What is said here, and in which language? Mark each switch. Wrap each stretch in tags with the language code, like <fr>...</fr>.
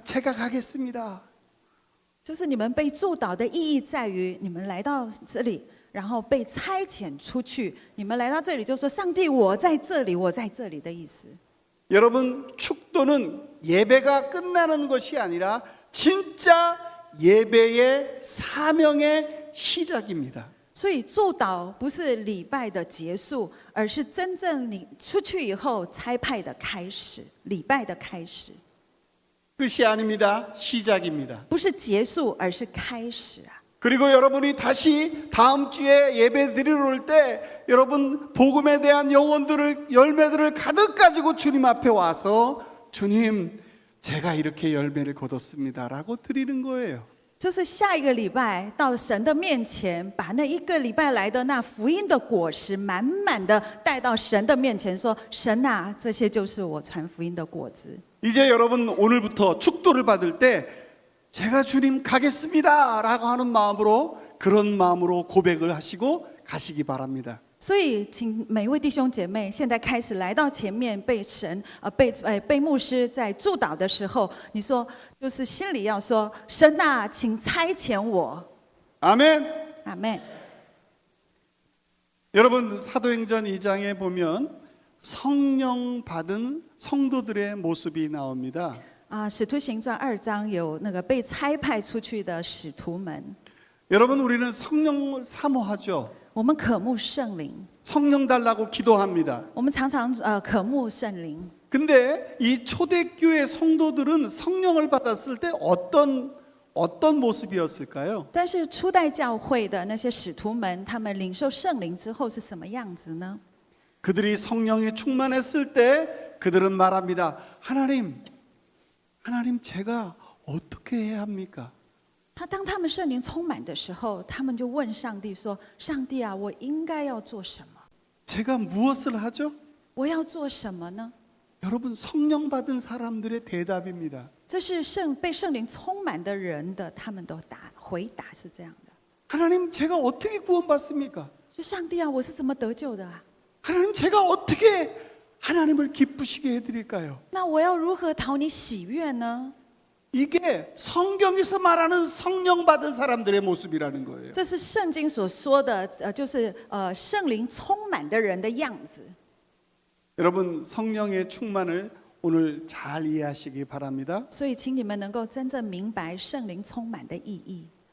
<ko>제가 가겠습니다.</ko> <zh>就是你们被祝祷的意义在于，你们来到这里，然后被差遣出去。你们来到这里就说：“上帝，我在这里，我在这里”的意思。</zh> <ko>여러분 축도는 예배가 끝나는 것이 아니라 진짜 예배의 사명의 시작입니다.</ko> <zh>所以祝祷不是礼拜的结束，而是真正你出去以后差派的开始，礼拜的开始，</zh> <ko>끝이 아닙니다. 시작입니다.</ko> <zh>不是结束，而是开始啊！</zh> <ko>그리고 여러분이 다시 다음 주에 예배 드리러 올 때 여러분 복음에 대한 열매들을 가득 가지고 주님 앞에 와서 주님, 제가 이렇게 열매를 거뒀습니다라고 드리는 거예요.</ko> <zh>就是下一个礼拜到神的面前，把那一个礼拜来的那福音的果实满满的带到神的面前，说：“神啊，这些就是我传福音的果子。”</zh> <ko>이제 여러분 오늘부터 축도를 받을 때 제가 주님 가겠습니다라고 하는 마음으로 그런 마음으로 고백을 하시고 가시기 바랍니다.</ko> <zh>所以，请每一位弟兄姐妹现在开始来到前面，被神被牧师在祝祷的时候，你说就是心里要说：“神啊，请差遣我。”</zh> <ko>아멘.</ko> <zh>阿门。</zh> <ko>여러분 사도행전 2장에 보면 성령 받은 성도들의 모습이 나옵니다.</ko> <zh>使徒行传2章有那个被差派出去的使徒们。</zh> <ko>여러분 우리는 성령을 사모하죠.</ko> <zh>我们渴慕圣灵，</zh> <ko>성령 달라고 기도합니다.</ko> <zh>我们常常渴慕圣灵。</zh> <ko>근데 이 초대교회 성도들은 성령을 받았을 때 어떤 모습이었을까요?</ko> <zh>但是初代教会的那些使徒们，他们领受圣灵之后是什么样子呢？</zh> <ko>그들이 성령에 충만했을 때 그들은 말합니다. 하나님 제가 어떻게 해야 합니까?</ko> <zh>当他们圣灵充满的时候，他们就问上帝说：“上帝啊，我应该要做什么？</zh> <ko>제가 무엇을 하죠?</ko> <zh>我要做什么呢？”</zh> <ko>여러분 성령 받은 사람들의 대답입니다.</ko> <zh>这是被圣灵充满的人的，他们的回答是这样的：</zh> <ko>하나님 제가 어떻게 구원받습니까?</ko> <zh>说上帝啊，我是怎么得救的啊？</zh> <ko>하나님 제가 어떻게 하나님을 기쁘시게 해드릴까요?</ko> <zh>那我要如何讨你喜悦呢？</zh> <ko>이게 성경에서 말하는 성령 받은 사람들의 모습이라는 거예요.</ko> <zh>这是圣经所说的，就是圣灵充满的人的样子。</zh> <ko>여러분 성령의 충만을 오늘 잘 이해하시기 바랍니다.</ko> <zh>所以，请你们能够真正明白圣灵充满的意义。</zh>